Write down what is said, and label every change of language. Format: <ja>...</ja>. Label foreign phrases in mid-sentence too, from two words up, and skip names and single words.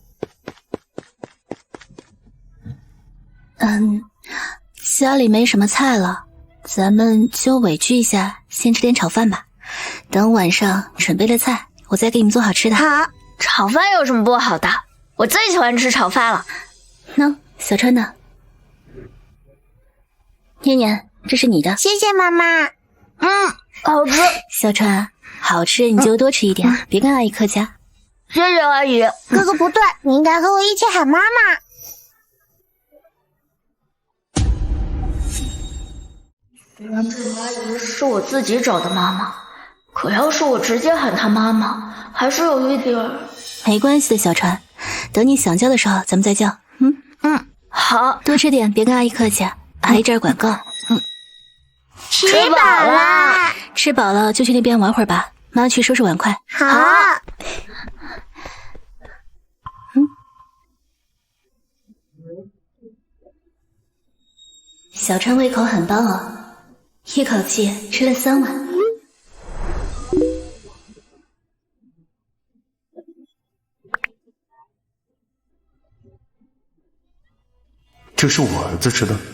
<zh>家裡沒什麼菜了，咱們就委屈一下，先吃點炒飯吧。等晚上準備了菜，我再給你們做好吃的。好。炒飯有什麼不好的？我最喜歡吃炒飯了。喏，小川的。念念，這是你的。謝謝媽媽。好吃。小川，好吃你就多吃一點，別跟阿姨客氣啊。謝謝阿姨。哥哥不對，你應該和我一起喊媽媽。雖然這個阿姨是我自己找的媽媽，可要是我直接喊她媽媽，還是有一點。沒關係的，小川，等你想叫的時候咱們再叫。好，多吃點，別跟阿姨客氣，阿姨這兒管夠。吃飽了。吃飽了就去那邊玩會兒吧，媽去收拾碗筷。好。小川胃口很棒哦，一口氣吃了3碗。這是我兒子吃的。</zh>